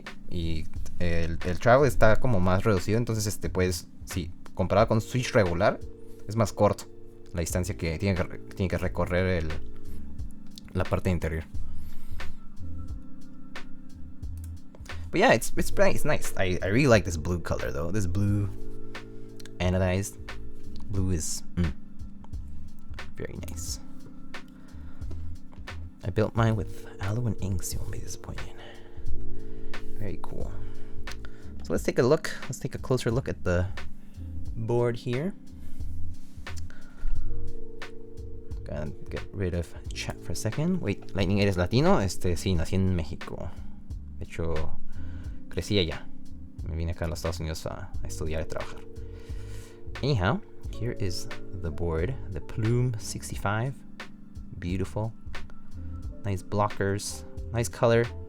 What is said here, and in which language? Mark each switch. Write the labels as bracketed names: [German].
[Spanish] Y el travel está como más reducido, entonces pues sí, comparado con Switch regular, es más corto la distancia que tiene que recorrer la parte interior. [English] But yeah, it's nice. I really like this blue color though. This blue anodized blue is very nice. I built mine with alu and inks. You won't be disappointed. Very cool. So let's take a look. Let's take a closer look at the board here. Gotta get rid of chat for a second. [Spanish] Wait, Lightning, ¿eres latino? Sí, nací en México. De hecho, crecí allá. Me vine acá a los Estados Unidos a estudiar y trabajar. [English] Anyhow, here is the board, the Plume65. Beautiful. Nice blockers, nice color.